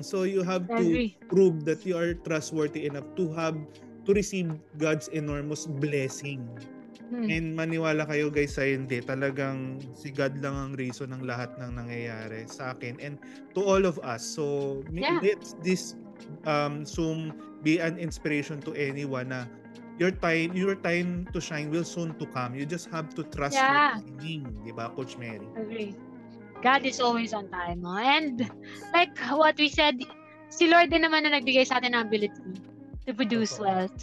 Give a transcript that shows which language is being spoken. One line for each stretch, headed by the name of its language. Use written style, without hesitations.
English: So you have to prove that you are trustworthy enough to receive God's enormous blessing.
Filipino: And maniwala kayo guys sa hindi, talagang si God lang ang reason ng lahat ng nangyayari sa akin
English: and to all of us. So let this soon be an inspiration to anyone na your time to shine will soon to come. You just have to trust your timing, di ba, Coach Mary? Agree. God is always on time. And like what we said,
Filipino: si Lord din naman na nagbigay sa atin ng
English: ability to produce wealth.